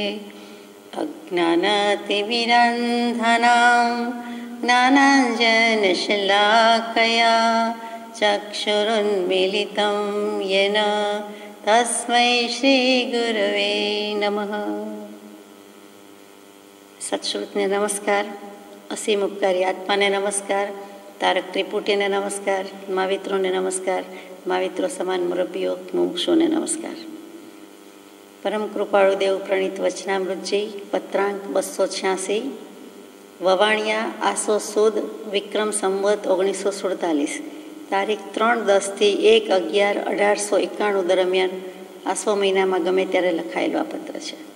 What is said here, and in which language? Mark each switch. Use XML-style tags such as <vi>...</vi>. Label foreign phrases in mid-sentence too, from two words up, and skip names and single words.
<sa>अज्ञानतिमिरन्धनां ज्ञानाञ्जनशलाकया चक्षुरुन्मीलितं येन तस्मै श्रीगुरवे नमः।</sa> <gu>સત્શ્રુતને નમસ્કાર, અસીમ ઉપકારી આત્માને નમસ્કાર, તારક ત્રિપુટીને નમસ્કાર, મહાવિત્રોને નમસ્કાર, महाविત્રો સમાન મુરબ્બીઓ મુમુક્ષુઓને નમસ્કાર। પરમ કૃપાળુ દેવ પ્રણીત વચનામૃતજી પત્રાંક 286 વવાણિયા આસો સુદ વિક્રમ સંવત 1947 તારીખ 3/10 થી 1/11/1891 દરમિયાન આસો મહિનામાં ગમે ત્યારે લખાયેલું આ પત્ર છે।</gu>